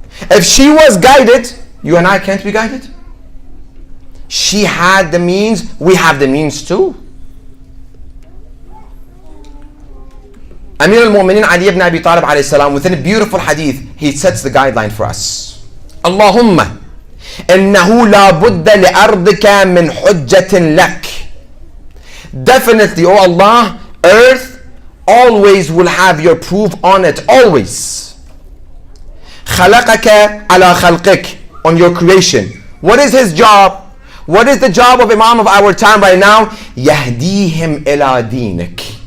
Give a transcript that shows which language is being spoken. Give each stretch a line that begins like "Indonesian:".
English: If she was guided, you and I can't be guided. She had the means, we have the means too. Amir al-Mu'mineen Ali ibn Abi Talib alayhi salam, within a beautiful hadith, he sets the guideline for us.
Arabic: Allahumma إنه لا بد لأرضك من حجة لك.
English: Definitely, O Allah, earth always will have your proof on it, always.
Arabic: خلقك على خلقك,
English: on your creation. What is his job? What is the job of Imam of our time right now?
Arabic: يهديهم إلى دينك.